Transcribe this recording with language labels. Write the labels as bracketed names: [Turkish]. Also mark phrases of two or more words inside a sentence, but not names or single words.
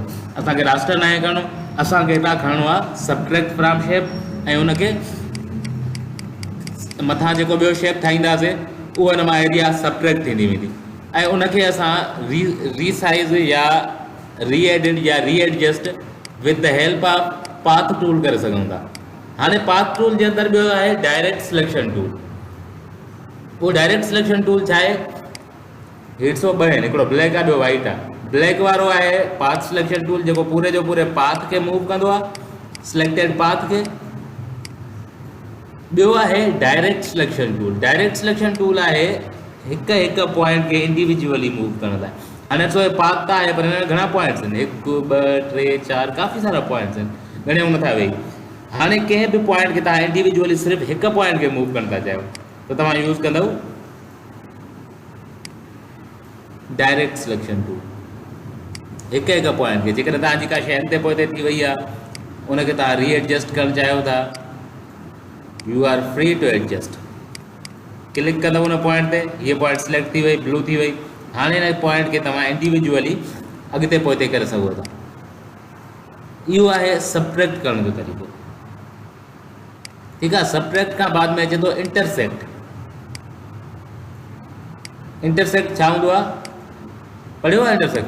[Sindhi] असांखे रास्टर न आहे करिणो, असांखे हितां खणणो आहे [English] subtract from shape, [Sindhi] ऐं हुनखे मथां जेको ॿियो शेप ठाहींदासीं उहो हिन मां एरिया सबट्रैक्ट थींदी वेंदी, ऐं उनखे असां रीसाइज़ या रीएडिट या रीएडजस्ट [English] with the help of path tool [Sindhi] करे सघूं था। हाणे पाथ टूल जे अंदरि ॿियो आहे [English] direct selection tool. [Sindhi] उहो [English] direct selection tool [Sindhi] छा आहे? हिट्स ॿ आहिनि, हिकिड़ो ब्लैक आहे, ॿियो वाइट आहे। ब्लैक वारो आहे [English] path selection tool, [Sindhi] जेको पूरे जो पूरे पाथ खे मूव कंदो आहे, [English] selected path [Sindhi] खे। ॿियो आहे [English] direct selection tool. direct selection tool [Sindhi] आहे हिकु हिकु पॉइंट खे [English] individually move [Sindhi] करण लाइ। हाणे ॾिसो हे पाथ त आहे, पर हिन में घणा पॉइंट्स आहिनि, 1 2 3 4 काफ़ी सारा पॉइंट्स आहिनि, घणियूं नथा वेही। हाणे कंहिं बि पॉइंट खे तव्हां इंडिविजुअली सिर्फ़ु हिकु पॉइंट खे मूव करणु था चाहियो, त तव्हां यूज़ कंदव [English] direct selection tool. [Sindhi] हिकु हिकु पॉइंट खे, जेकॾहिं तव्हांजी का शइ अॻिते पोइते थी वई आहे, उनखे तव्हां रीएडजस्ट करणु चाहियो था, [English] you are free to adjust. [Sindhi] क्लिक कंदव उन पॉइंट ते, हीअ पॉइंट सिलेक्ट थी वई, ब्लू थी वई। हाणे हिन पॉइंट खे तव्हां इंडिविजुअली अॻिते पोइते करे सघो था। इहो आहे सबट्रैक्ट करण जो तरीक़ो। ठीकु आहे। सबट्रैक्ट खां बाद में अचे थो इंटरसेक्ट। इंटरसेक्ट छा हूंदो आहे, पढ़ियो आहे इंटरसेक्ट?